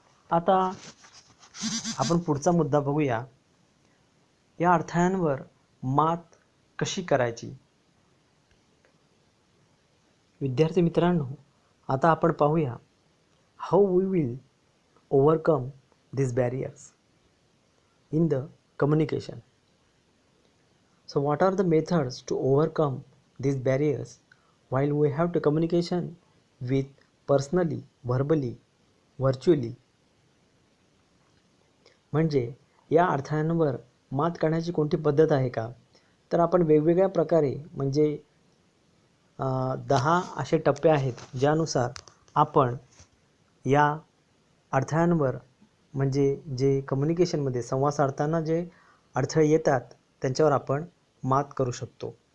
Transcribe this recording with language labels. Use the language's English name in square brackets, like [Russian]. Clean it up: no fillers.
[Marathi] आता आपण पुढचा मुद्दा बघूया. या अडथळ्यांवर मात कशी करायची. विद्यार्थी मित्रांनो, आता आपण पाहूया [English] How we will overcome these barriers in the communication. So what are the methods to overcome these barriers while we have to communication with personally, verbally, virtually. [Marathi] म्हणजे या अडथळ्यांवर मात करण्याची कोणती पद्धत आहे का, तर आपण वेगवेगळ्या प्रकारे म्हणजे 10 असे टप्पे आहेत ज्यानुसार आपण या अडथळ्यांवर म्हणजे जे कम्युनिकेशनमध्ये संवाद साधताना जे अडथळे येतात त्यांच्यावर आपण मात करू शकतो.